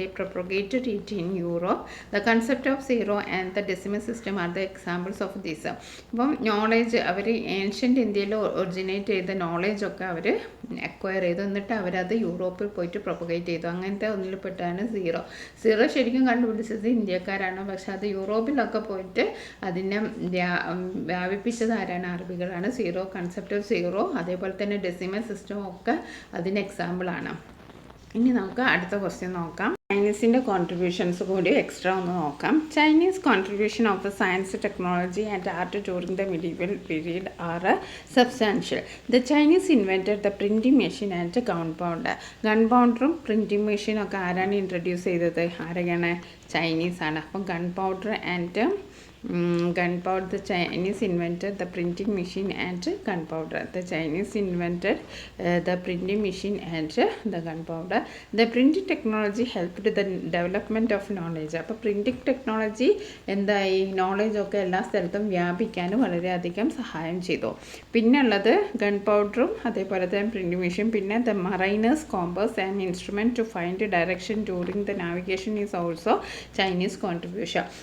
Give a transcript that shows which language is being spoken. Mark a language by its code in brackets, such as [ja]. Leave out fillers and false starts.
[en] They propagated it in Europe. The concept of zero and the decimal system are the examples of this. [ml] അപ്പം knowledge അവർ ancient ഇന്ത്യയിൽ originate ചെയ്ത നോളേജൊക്കെ അവർ acquire ചെയ്തു. എന്നിട്ട് അവരത് യൂറോപ്പിൽ പോയിട്ട് പ്രൊപ്പഗേറ്റ് ചെയ്തു. അങ്ങനത്തെ ഒന്നിൽപ്പെട്ടാണ് സീറോ. ശരിക്കും കണ്ടുപിടിച്ചത് ഇന്ത്യക്കാരാണ്. പക്ഷെ അത് യൂറോപ്പിലൊക്കെ പോയിട്ട് അതിനെ വ്യാപിപ്പിച്ചത് ആരാണ്? അറബികളാണ്. സീറോ, കൺസെപ്റ്റ് ഓഫ് സീറോ, അതേപോലെ തന്നെ ഡെസിമൽ സിസ്റ്റം ഒക്കെ അതിന് എക്സാമ്പിളാണ്. ഇനി നമുക്ക് അടുത്ത ക്വസ്റ്റ്യൻ നോക്കാം. ചൈനീസിൻ്റെ കോൺട്രിബ്യൂഷൻസ് കൂടി എക്സ്ട്രാ ഒന്ന് നോക്കാം. [en] Chinese contribution of the science, technology and art during the medieval period are substantial. The Chinese invented the printing machine and gunpowder. [ml] ഗൺപൗണ്ടറും printing മെഷീനും ഒക്കെ ആരാണ് ഇൻട്രൊഡ്യൂസ് ചെയ്തത്? ആരൊക്കെയാണ്? ചൈനീസാണ്. [en] അപ്പം gunpowder and gunpowder. The Chinese invented the printing machine and gunpowder. The Chinese invented the printing machine and the gunpowder. The printing technology helped the development of knowledge. [ml] അപ്പോൾ printing technology എന്തായി? Knowledge ഒക്കെ എല്ലാ സ്ഥലത്തും വ്യാപിക്കാനും വളരെയധികം സഹായം ചെയ്തു. പിന്നെ ഉള്ളത് ഗൺ പൗഡറും അതേപോലെ തന്നെ പ്രിൻറ്റിംഗ് മെഷീൻ. പിന്നെ [en] The mariner's compass and instrument to find direction during the navigation is also Chinese contribution.